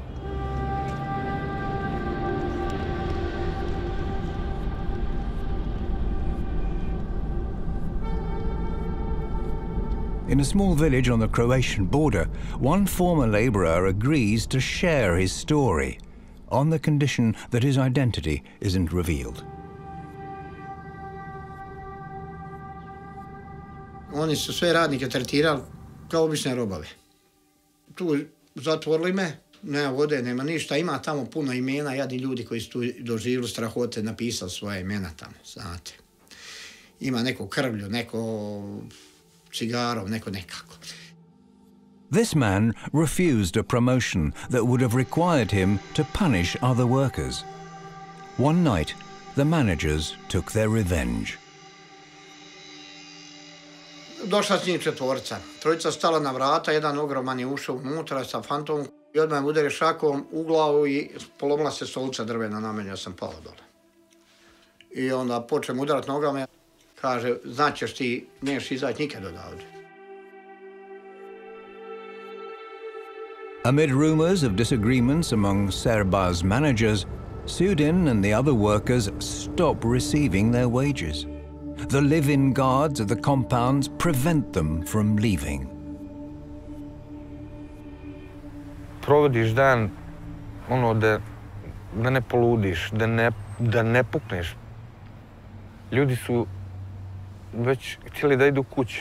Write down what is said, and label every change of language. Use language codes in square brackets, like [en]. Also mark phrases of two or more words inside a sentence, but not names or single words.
[en] In a small village on the Croatian border, one former laborer agrees to share his story, on the condition that his identity isn't revealed. [bs] Oni su sve radnike tretirali kao obične robove. Tu zatvorili me, nema vode, nema ništa, ima tamo puno imena, jadni ljudi koji su tu doživjeli strahote, napisali svoje imena tamo, znate. Ima neko krvlju, neko cigarov, neko nekako. [en] This man refused a promotion that would have required him to punish other workers. One night, the managers took their revenge. [bs] Došla s njih četvorica. Trojica stala na vrata, jedan ogroman je ušao unutra sa fantomom i odmah me udari šakom u glavu i polomila se stolica drvena na mene, ja sam pao dole. I onda počnem udarat nogama, kaže, znaćeš ti, neš izaći nikad odavde. [en] Amid rumors of disagreements among Serbaz managers, Sudin and the other workers stop receiving their wages. The live-in guards of the compounds prevent them from leaving. [bs] Provodiš dan, da ne poludiš, da ne pukneš. Ljudi su već htjeli da idu kući.